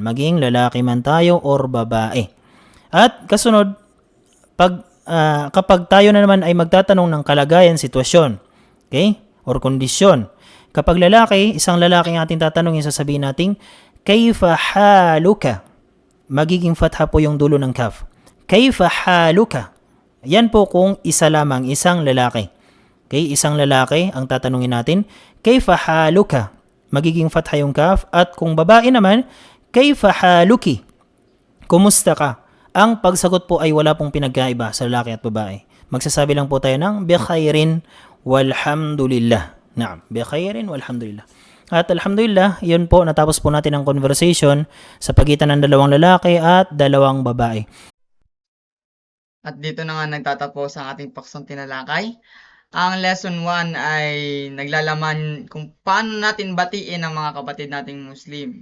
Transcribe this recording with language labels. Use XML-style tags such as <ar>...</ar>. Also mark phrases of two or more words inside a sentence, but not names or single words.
<tl>Maging lalaki man tayo or babae. At kasunod, kapag tayo na naman ay magtatanong ng kalagayan, sitwasyon, okay? or kondisyon. Kapag lalaki, isang lalaki ang ating tatanungin, sasabihin natin,</tl> <ar>كيف حالك?</ar> <tl>Magiging fatha po yung dulo ng kaf.</tl> <ar>كيف حالك?</ar> <tl>Yan po kung isa lamang, isang lalaki. Okay, isang lalaki ang tatanungin natin,</tl> <ar>كيف حالك?</ar> <tl>Magiging fatha yung kaf. At kung babae naman,</tl> <ar>كيف حالكِ?</ar> <tl>Kumusta ka? Ang pagsagot po ay wala pong pinagkaiba sa lalaki at babae. Magsasabi lang po tayo ng</tl> <ar>بخير والحمد لله. نعم، بخير والحمد لله.</ar> <tl>At alhamdulillah, yun po, natapos po natin ang conversation sa pagitan ng dalawang lalaki at dalawang babae. At dito na nga nagtatapos ang ating paksang tinalakay. Ang lesson 1 ay naglalaman kung paano natin batiin ang mga kapatid nating Muslim.</tl>